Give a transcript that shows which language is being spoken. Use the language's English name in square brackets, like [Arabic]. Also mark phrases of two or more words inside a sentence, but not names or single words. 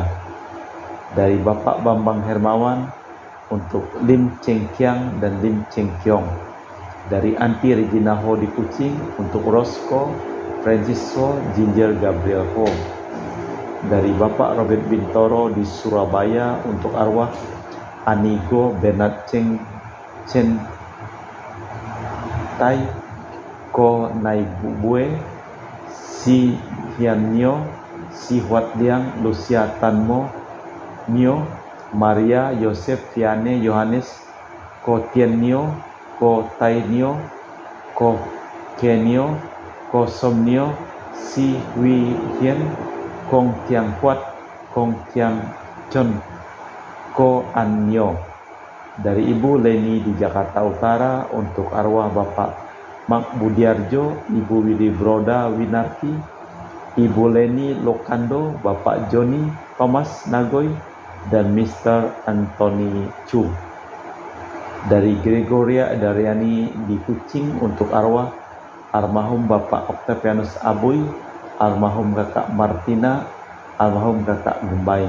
[Indonesian] Dari Bapak Bambang Hermawan, untuk Lim Cheng Kiang dan Lim Cheng Kiong. Dari Anti Regina Ho di Kucing, untuk Rosco Francisco Ginger Gabriel Ho. Dari Bapak Robert Bintoro di Surabaya, untuk arwah Anigo Bernard Chen Tai Ko Nai Bue, Si Hian Nyo, Si Huat Liang, Lucia Tanmo Mio, Maria Yosef Viane Yohanes, Ko Tien Nyo, Ko Tai Nyo, Ko Kenyo, Ko Som Nyo, Si Hui Hien, Kong Tiang Kuat, Kong Tiang Chon, Ko An Nyo. Dari Ibu Leni di Jakarta Utara, untuk arwah Bapak Mak Budiarjo, Ibu Widi Broda Winarti, Ibu Leni Lokando, Bapak Joni Thomas Nagoy, dan Mr. Anthony Chu. Dari Gregoria Daryani di Kucing, untuk arwah almarhum Bapak Octavianus Abuy, almarhum Kakak Martina, almarhum Kakak Gembain.